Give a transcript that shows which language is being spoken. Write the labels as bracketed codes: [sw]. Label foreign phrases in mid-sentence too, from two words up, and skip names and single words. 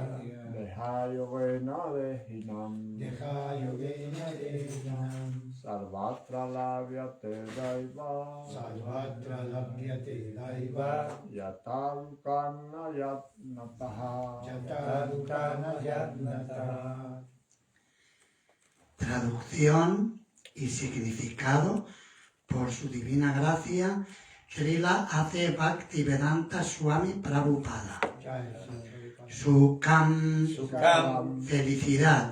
[sa] Deha Yogena Dehinam Deha yogena dehinam Sarvatra Labhyate Daiva Sarvatra labhyate daiva Yatha Dukkam Ayatnataha Yata dukkam ajatnataha. [es] Traducción y significado por su divina gracia, Srila A.C. Bhaktivedanta Swami Prabhupada. Sukam, Sukam felicidad.